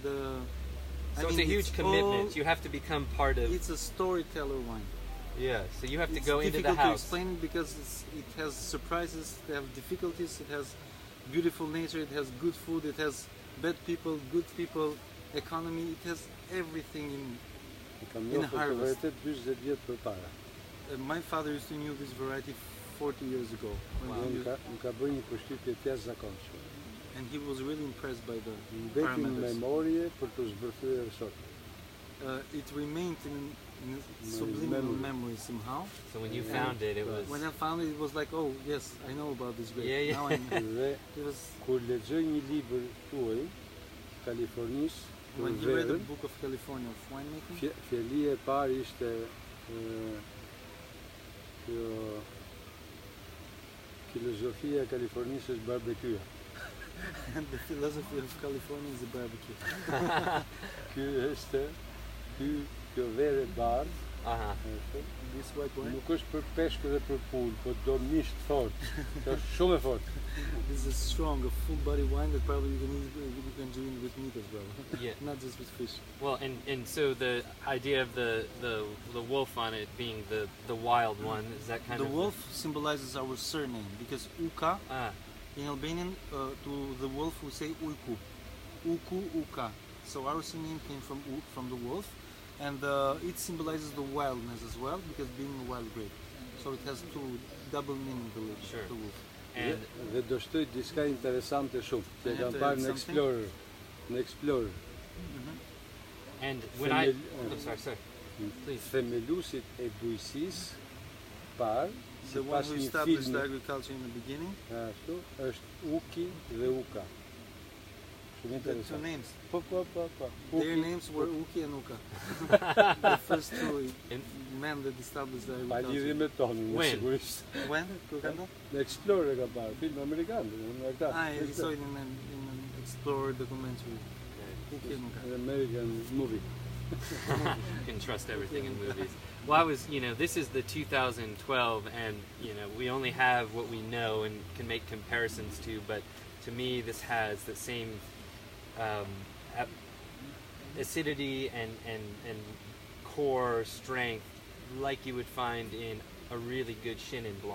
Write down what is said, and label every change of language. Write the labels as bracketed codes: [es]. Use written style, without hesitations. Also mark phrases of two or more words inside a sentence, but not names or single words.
[en] So it's a huge commitment. You have to become part of. It's a storyteller wine. Yeah. So you have to It's go into the difficult to house. explain it because it has surprises, it has difficulties, it has beautiful nature, it has good food, it has bad people, good people, economy, it has everything in. [sq] Kam njohur këtë [en] harvest. [sq] varietet 40 vjet përpara. [en] My father used to knew this variety 40 years ago, when Wow. he [sq] Më [en] used- [sq] ka bërë një përshtypje të jashtëzakonshme. [en] and he was really impressed by the [sq] Mbeti në [en] parameters. [sq] memorie për të zbërthyer sot. [en] It remained in subliminal memory somehow. So when you found it, it was. When I found it, it was like, oh yes, I know about this grape. Yeah, yeah. Now I know. [sq] Dhe [en] It was [sq] kur lexoj një libër tuaj, Kalifornisë, [en] when [sq] për [en] he read the [sq] verën, [en] book of California of winemaking. [sq] fjalia e parë ishte kjo filozofia e Kalifornisë është barbekua. [en] And the philosophy of California is the barbecue. [sq] Kjo verë e bardhë, Uh-huh. [en] This white wine, [sq] nuk është për peshk dhe për pul, po do misht fort. Kjo është shumë e fort. [en] this is strong, a full body wine that probably you can drink with meat as well. Yeah. Not just with fish. Well, and so the idea of the wolf on it being the wild one, is that kind The of wolf symbolizes our surname because Uka Ah, in Albanian to the wolf we say Uyku. Uku Uka. So our surname came from the wolf, and it symbolizes the wildness as well because being a wild grape. So it has double meaning Sure. the wolf. and [sq] Dhe do shtoj diçka interesante shumë, që e kam [en] Yeah, [sq] parë në [en] something? [sq] Explorer. Në Explorer. [en] and when I [sq] Themel- [en] oh, sorry. Please. [sq] Themelusit e bujqësisë parë, [en] The one [sq] sipas [en] who [sq] një [en] established [sq] filmi, [en] the agriculture in the beginning. [sq] ashtu, është Uki dhe Uka. Shumë [en] The two [sq] interesant. [en] names. [sq] Po. [en] Their [sq] Uki, [en] names were Uki and Uka. The first two In- men that established the [sq] pa lidhje [en] agriculture. [sq] me tonin, [en] When? [sq] sigurisht. [en] When? Kukanda? [sq] Në Explorer ka parë, film amerikan, në këta. [en] I saw it in an Explorer documentary. Uki and Uka. An American movie. You can trust everything in movies. Well, this is the 2012, and we only have what we know and can make comparisons to. But to me, this has the same acidity and core strength like you would find in a really good Chenin Blanc.